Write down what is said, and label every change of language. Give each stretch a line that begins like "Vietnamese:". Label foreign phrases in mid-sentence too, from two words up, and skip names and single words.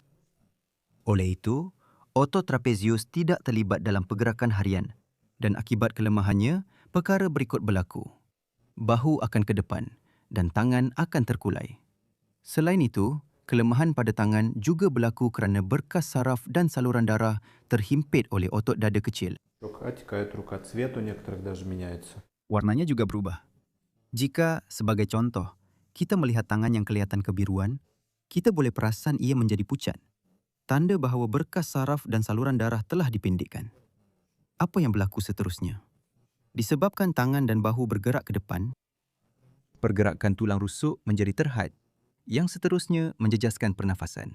Malay: Oleh itu, otot trapezius tidak terlibat dalam pergerakan harian dan akibat kelemahannya, perkara berikut berlaku. Bahu akan ke depan dan tangan akan terkulai. Selain itu, kelemahan pada tangan juga berlaku kerana berkas saraf dan saluran darah terhimpit oleh otot dada kecil.
Russian: Рука текает, рука цвет у некоторых даже меняется.
Malay: Warnanya juga berubah. Jika, sebagai contoh, kita melihat tangan yang kelihatan kebiruan, kita boleh perasan ia menjadi pucat. Tanda bahawa berkas saraf dan saluran darah telah dipendekkan. Apa yang berlaku seterusnya? Disebabkan tangan dan bahu bergerak ke depan, pergerakan tulang rusuk menjadi terhad, yang seterusnya menjejaskan pernafasan.